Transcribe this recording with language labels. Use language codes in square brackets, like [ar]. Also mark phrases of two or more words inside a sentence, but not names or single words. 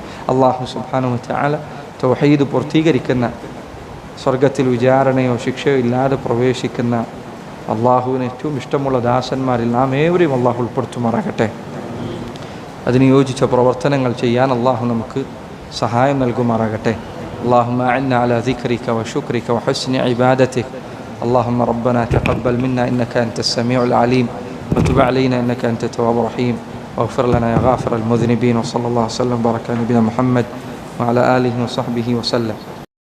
[ar] الله سبحانه وتعالى [ml] തൗഹീദ് പൂർത്തീകരിക്കുന്ന, സ്വർഗത്തിൽ വിചാരണയോ ശിക്ഷയോ ഇല്ലാതെ പ്രവേശിക്കുന്ന അള്ളാഹുവിന് ഏറ്റവും ഇഷ്ടമുള്ള ദാസന്മാരിൽ നാം ഏവരെയും അള്ളാഹു ഉൾപ്പെടുത്തുമാറാകട്ടെ. അതിന് യോജിച്ച പ്രവർത്തനങ്ങൾ ചെയ്യാൻ അള്ളാഹു നമുക്ക് സഹായം നൽകുമാറാകട്ടെ. [ar] اللهم أعنا على ذكرك وشكرك وحسن عبادتك. اللهم ربنا تقبل منا إنك أنت السميع العليم وتب علينا إنك أنت التواب الرحيم واغفر لنا يا غافر المذنبين. وصلى الله وسلم وبارك على نبينا محمد وعلى آله وصحبه وسلم.